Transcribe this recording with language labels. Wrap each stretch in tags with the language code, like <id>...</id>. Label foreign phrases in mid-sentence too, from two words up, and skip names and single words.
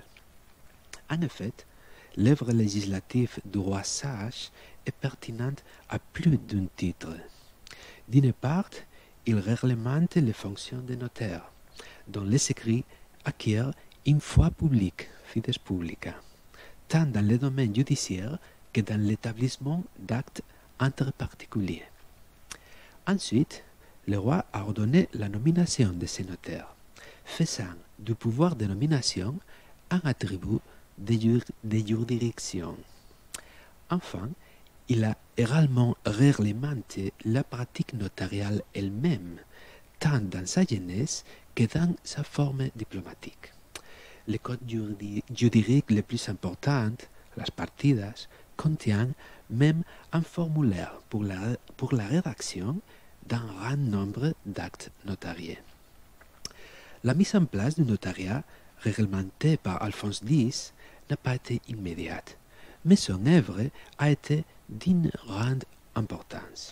<fr>En effet, l'œuvre législative du roi sage est pertinente à plus d'un titre. D'une part, il réglemente les fonctions des notaires, dont les écrits acquièrent une foi publique,</fr> <la>fides publica,</la> <fr>tant dans le domaine judiciaire que dans l'établissement d'actes entre particuliers. Ensuite, le roi a ordonné la nomination de ces notaires, faisant du pouvoir de nomination un attribut de juridiction. Enfin, il a également réglementé la pratique notariale elle-même, tant dans sa genèse que dans sa forme diplomatique. Les codes juridiques les plus importants,</fr> <es>las partidas,</es> <fr>contiennent même un formulaire pour la rédaction d'un grand nombre d'actes notariés. La mise en place du notariat, réglementé par Alphonse X, n'a pas été immédiate, mais son œuvre a été d'une grande importance.</fr>